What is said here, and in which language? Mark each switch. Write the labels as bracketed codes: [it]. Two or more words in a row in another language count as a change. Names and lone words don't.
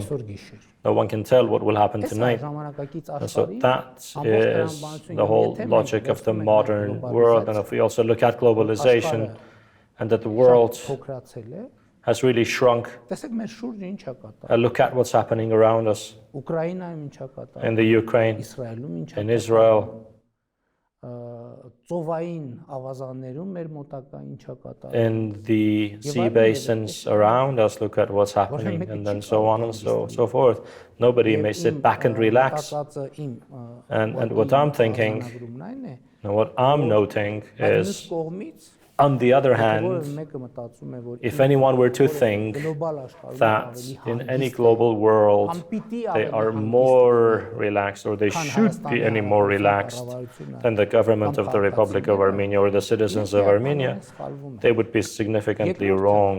[en] No one can tell what will happen tonight. And so that is the whole logic of the modern world. And if we also look at globalization, and that the world has really shrunk. Look at what's happening around us in the Ukraine, in Israel, [hy] ծովային ավազաններում մեր մոտակա ինչա կատարվում։ [en] In the sea basins around us, look at what's happening, and then so on and so forth. Nobody may sit back and relax. And what I'm thinking, and what I'm noting is, on the other hand, if anyone were to think that in any global world they are more relaxed or they should be any more relaxed than the government of the Republic of Armenia or the citizens of Armenia, they would be significantly wrong.